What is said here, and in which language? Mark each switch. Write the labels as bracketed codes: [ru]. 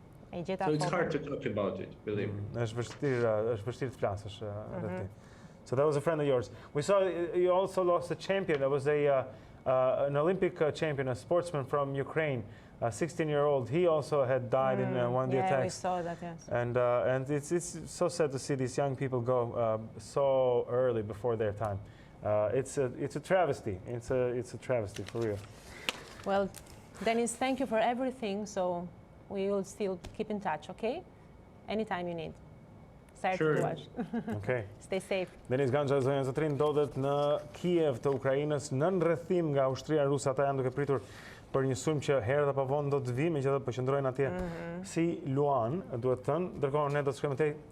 [en] So it's hard to talk about it, believe me. [sq] Është vështirë të flasësh rreth tij. [en] So that was a friend of yours. We saw you also lost a champion. There was an Olympic champion, a sportsman from Ukraine, a 16-year-old. He also had died in one of the attacks. Yeah, we saw that, yes. And it's so sad to see these young people go so early before their time. It's a travesty. It's a travesty for real. Well, Dennis, thank you for everything. So we will still keep in touch, okay? Anytime you need. Sure. Okay. Stay safe. [sq] Dennis Ganzha, zonja zotrin, ndodhet në Kiev të Ukrainës, në rrethim nga ushtria ruse. Ata janë duke pritur për një sulm që herë dhe pa vonë do të vijë, megjithatë po qëndrojnë atje si luan, duhet thënë. Ndërkohë ne do të shkojmë tej.